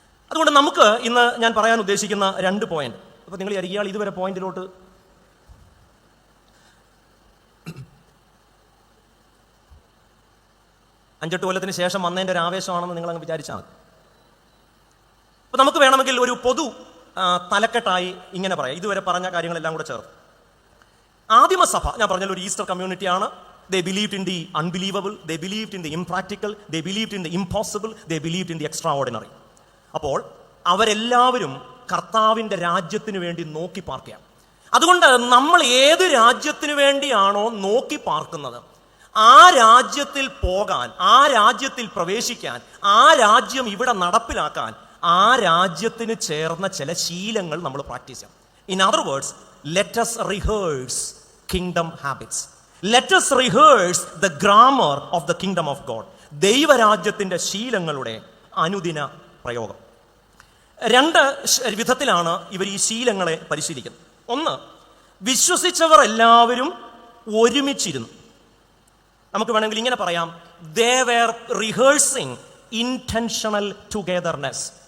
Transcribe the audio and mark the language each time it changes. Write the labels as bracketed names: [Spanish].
[Malayalam] അതുകൊണ്ട് നമുക്ക് ഇന്ന് ഞാൻ പറയാൻ ഉദ്ദേശിക്കുന്ന 2 പോയിന്റ്. അപ്പൊ നിങ്ങൾ ഇയാൾ ഇതുവരെ പോയിന്റിലോട്ട് 5-8 കൊല്ലത്തിന് ശേഷം വന്നതിൻ്റെ ഒരു ആവേശമാണെന്ന് നിങ്ങൾ അങ്ങ് വിചാരിച്ചാൽ മതി. അപ്പൊ നമുക്ക് വേണമെങ്കിൽ ഒരു പൊതു തലക്കെട്ടായി ഇങ്ങനെ പറയാം, ഇതുവരെ പറഞ്ഞ കാര്യങ്ങളെല്ലാം കൂടെ ചേർത്ത്. ആദിമസഭ ഞാൻ പറഞ്ഞാൽ ഒരു Easter കമ്മ്യൂണിറ്റിയാണ്. [English] They believed in the unbelievable, they believed in the impractical, they believed in the impossible, they believed in the extraordinary. [Malayalam] അപ്പോൾ അവരെല്ലാവരും കർത്താവിൻ്റെ രാജ്യത്തിന് വേണ്ടി നോക്കി പാർക്കുകയാണ്. അതുകൊണ്ട് നമ്മൾ ഏത് രാജ്യത്തിന് വേണ്ടിയാണോ നോക്കി പാർക്കുന്നത്, ആ രാജ്യത്തിൽ പോകാൻ, ആ രാജ്യത്തിൽ പ്രവേശിക്കാൻ, ആ രാജ്യം ഇവിടെ നടപ്പിലാക്കാൻ ആ രാജ്യത്തിന് ചേർന്ന ചില ശീലങ്ങൾ നമ്മൾ പ്രാക്ടീസ് ചെയ്യാം. [English] In other words, let us rehearse kingdom habits. Let us rehearse the grammar of the kingdom of God. [Malayalam] ദൈവരാജ്യത്തിന്റെ ശീലങ്ങളുടെ അനുദിന പ്രയോഗം. 2 വിധത്തിലാണ് ഇവർ ഈ ശീലങ്ങളെ പരിശീലിക്കുന്നത്. ഒന്ന്, വിശ്വസിച്ചവർ എല്ലാവരും ഒരുമിച്ചിരുന്നു. നമുക്ക് വേണമെങ്കിൽ ഇങ്ങനെ പറയാം, [English] They were rehearsing intentional togetherness.